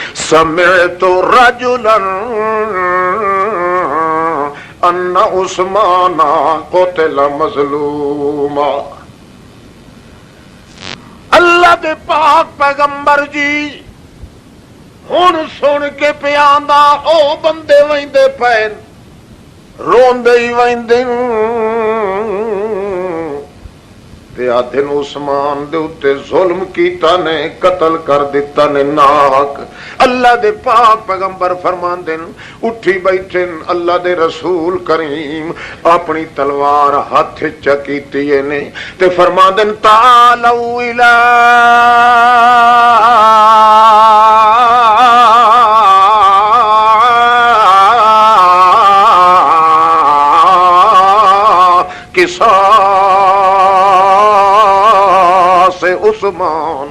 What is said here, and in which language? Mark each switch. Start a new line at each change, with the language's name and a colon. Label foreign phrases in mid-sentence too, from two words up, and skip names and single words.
Arabic: سمعت رجلا ان عثمان قتل مظلوما.
Saraiki: اللہ دے پاک پیغمبر جی ہن سن کے پیاندا او بندے ویندے پین روندے ہی ویندے تے آدھن عثمان دے اتے ظلم کیتا نے قتل کر دیتا نے ناحق. اللہ دے پاک پیغمبر فرماندن اٹھی بیٹھن اللہ دے رسول کریم اپنی تلوار ہاتھ چکیتی نے تے فرماندن
Arabic: تعالوا الی قصاص عثمان.